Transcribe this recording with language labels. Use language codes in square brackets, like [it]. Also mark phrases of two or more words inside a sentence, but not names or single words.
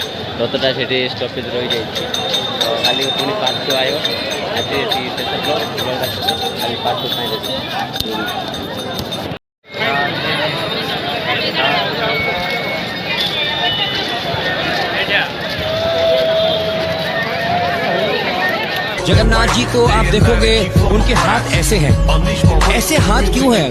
[or] ରଥଟା ସେଠି ଷ୍ଟପେଜ୍ ରହିଯାଇଛି ତ କାଲିକୁ ପୁଣି ପାର୍ଟ 2 ଆସିବ। ଆଜି ଏଠି ଶେଷ କାଲି ପାର୍ଟ 2 ପାଇଁ ଅଛି। [hi] जगन्नाथ जी को आप देखोगे उनके हाथ ऐसे हैं। ऐसे हाथ क्यों हैं?